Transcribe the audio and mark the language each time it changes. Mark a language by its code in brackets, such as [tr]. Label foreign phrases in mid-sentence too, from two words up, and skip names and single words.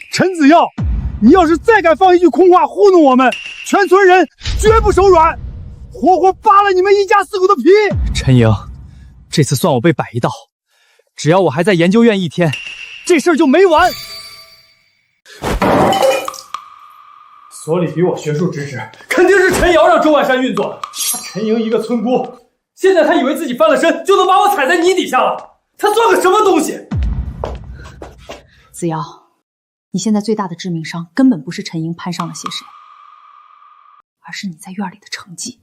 [zh] 陳子耀，你要是再敢放一句空話糊弄我們，全村人絕不手軟。活活扒了你們一家4口的皮！陳瑩，這次算我被擺一道，只要我還在研究院1天，這事兒就沒完。所裡比我學術支持，肯定是陳瑤讓周萬山運作的。陳瑩一個村姑，现在他以为自己翻了身就能把我踩在泥底下了，他算个什么东西？子瑶，你现在最大的致命伤根本不是陈莹攀上了些谁，而是你在院里的成绩。